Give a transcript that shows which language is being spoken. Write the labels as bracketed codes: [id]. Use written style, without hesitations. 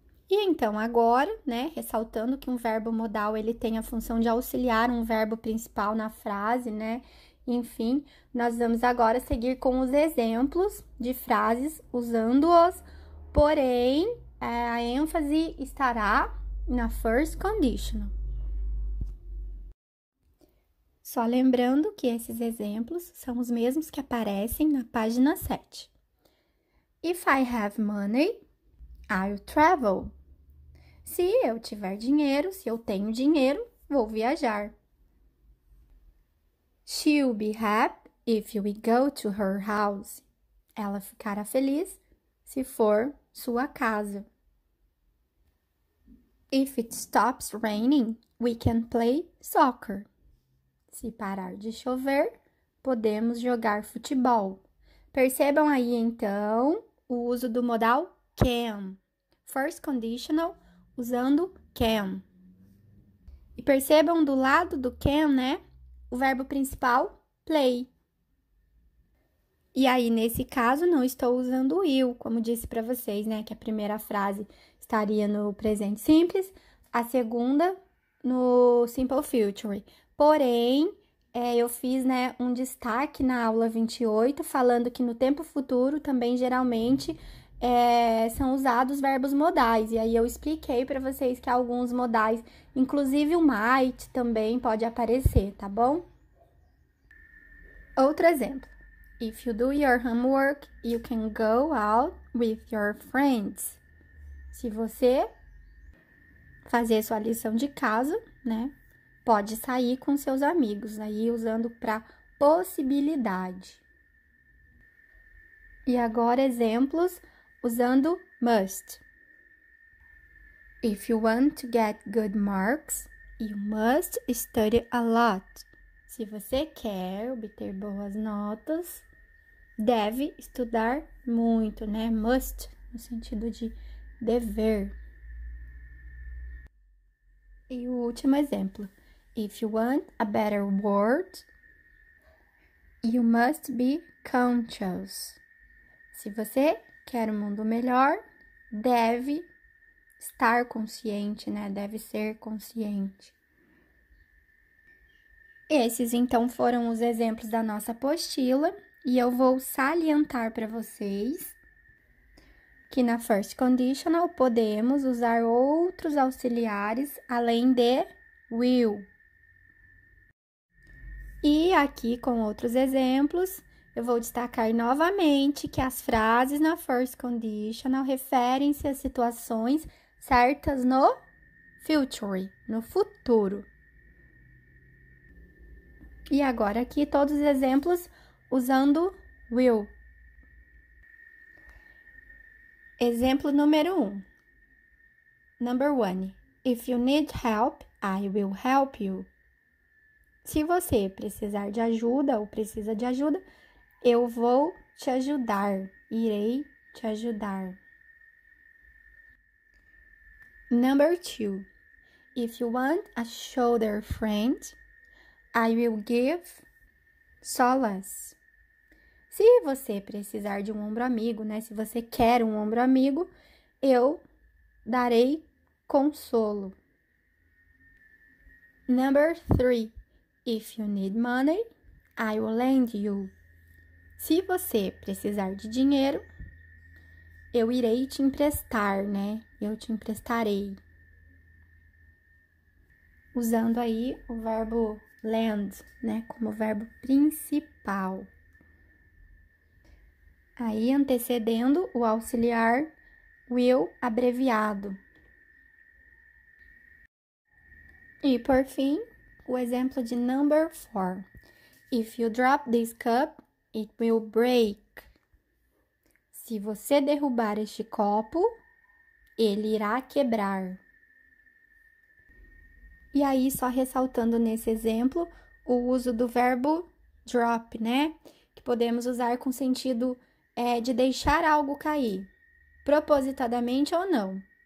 [pt] E então, agora, ressaltando que um verbo modal, ele tem a função de auxiliar um verbo principal na frase, Enfim, nós vamos agora seguir com os exemplos de frases usando-os, porém, a ênfase estará na first conditional. Só lembrando que esses exemplos são os mesmos que aparecem na página 7. [en] If I have money, I'll travel. [pt] Se eu tiver dinheiro, se eu tenho dinheiro, vou viajar. [en] She'll be happy if we go to her house. [pt] Ela ficará feliz se for sua casa. [en] If it stops raining, we can play soccer. [pt] Se parar de chover, podemos jogar futebol. Percebam aí, então, o uso do modal can. First conditional, usando can. E percebam do lado do can, o verbo principal, play. E aí, nesse caso, não estou usando o will, como disse para vocês, que a primeira frase estaria no presente simples, a segunda no simple future. Porém, eu fiz, um destaque na aula 28, falando que no tempo futuro também, geralmente, são usados verbos modais. E aí, eu expliquei para vocês que alguns modais, inclusive o might, também pode aparecer, tá bom? Outro exemplo. [en] If you do your homework, you can go out with your friends. [pt] Se você fazer sua lição de casa, pode sair com seus amigos, aí usando para possibilidade. E agora exemplos usando must. [en] If you want to get good marks, you must study a lot. [pt] Se você quer obter boas notas, deve estudar muito, Must, no sentido de dever. E o último exemplo. [en] If you want a better world, you must be conscious. [pt] Se você quer um mundo melhor, deve estar consciente, Deve ser consciente. Esses, então, foram os exemplos da nossa apostila. E eu vou salientar para vocês que na first conditional podemos usar outros auxiliares além de will. E aqui com outros exemplos, eu vou destacar novamente que as frases na first conditional referem-se a situações certas no future, no futuro. E agora aqui todos os exemplos usando will. Exemplo número 1. [en] Number 1. If you need help, I will help you. [pt] Se você precisar de ajuda ou precisa de ajuda, eu vou te ajudar, irei te ajudar. [en] Number 2. If you want a shoulder friend, I will give solace. [pt] Se você precisar de um ombro amigo, né? Se você quer um ombro amigo, eu darei consolo. [en] Number 3. If you need money, I will lend you. [pt] Se você precisar de dinheiro, eu irei te emprestar, né? Eu te emprestarei. Usando aí o verbo lend, né? Como verbo principal. Aí, antecedendo o auxiliar will abreviado. E, por fim, o exemplo de number 4. [en] If you drop this cup, it will break. [pt] Se você derrubar este copo, ele irá quebrar. E aí, só ressaltando nesse exemplo, o uso do verbo drop, né? Que podemos usar com sentido de deixar algo cair, propositadamente ou não.